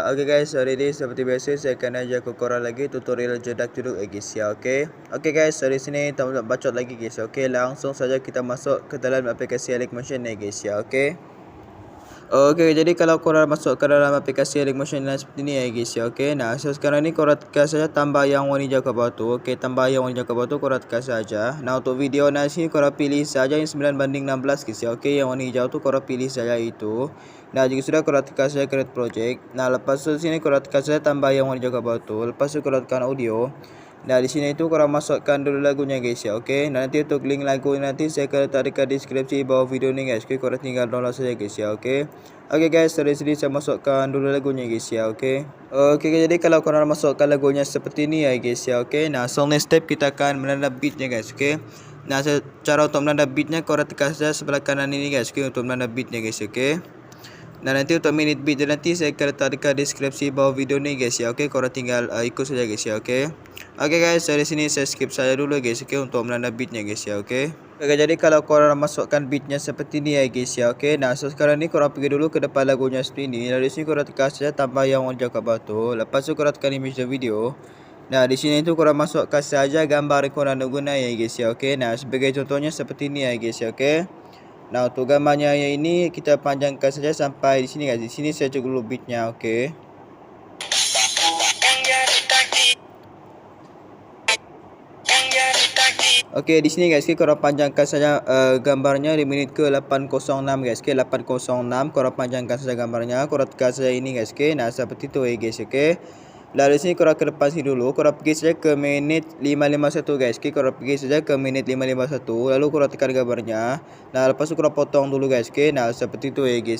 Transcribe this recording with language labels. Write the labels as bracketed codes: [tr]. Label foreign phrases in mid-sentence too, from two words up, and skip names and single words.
[ms] Oke guys, hari ini seperti biasa saya akan ajak korang lagi tutorial jedak duduk guys ya. Oke guys, hari sini tak bacot lagi guys. Oke, langsung saja kita masuk ke dalam aplikasi Alikmotion ni guys ya. Oke, jadi kalau korang masuk ke dalam aplikasi Alikmotion seperti ni ya guys ya. Oke, nah sekarang ni korang tekan saja tambah yang warna hijau ke bawah tu. Oke, tambah yang warna hijau ke bawah tu korang tekan saja. Nah untuk video nasi korang pilih saja yang 9:16 guys ya. Oke, yang warna hijau tu korang pilih saja itu. Nah jika sudah korang tekan saja [en] create project. [ms] Nah lepas tu sini korang tekan saja tambah yang warna hijau ke bawah tu. Lepas tu korang tekan audio. Nah di sini itu korang masukkan dulu lagunya guys ya. Oke, nah, nanti untuk link lagu nanti saya akan letak dekat deskripsi bawah video ni guys. Oke, korang tinggal download saja guys ya. Oke guys, dari sini saya masukkan dulu lagunya guys ya. Oke, jadi kalau korang masukkan lagunya seperti ni ya guys ya. Oke, nah [en] so next step [ms] kita akan menanda beatnya guys. Oke, nah cara untuk menanda beatnya korang tekan saja sebelah kanan ini guys. Oke, untuk menanda beatnya guys. Oke, nah nanti untuk [en] minute beat [ms] nanti saya akan letak dekat deskripsi bawah video ni guys ya. Oke, korang tinggal ikut saja guys ya. Oke guys, dari sini saya skip saja dulu guys. Oke, untuk menanda beatnya guys ya. Oke, jadi kalau korang masukkan beatnya seperti ni ya guys ya. Oke, nah so sekarang ni korang pergi dulu ke depan lagunya seperti ni. Dari sini korang tekan saja tambah yang warna kat bawah tu. Lepas tu korang tekan [en] image the video. [ms] Nah di sini tu korang masukkan saja gambar yang korang nak guna ya guys ya. Oke, nah sebagai contohnya seperti ni ya guys ya. Oke, nah untuk gambarnya yang ini kita panjangkan saja sampai di sini guys. Di sini saya cukup dulu beatnya. Oke, di sini guys, korang panjangkan saja gambarnya di menit ke 806 guys. 806 korang panjangkan saja gambarnya. Korang tekan saja ini guys. Nah seperti tu guys. Lalu di sini korang ke depan sini dulu. Korang pergi saja ke menit 551 guys. Korang pergi saja ke menit 551. Lalu korang tekan gambarnya. Nah lepas tu korang potong dulu guys. Nah seperti tu guys.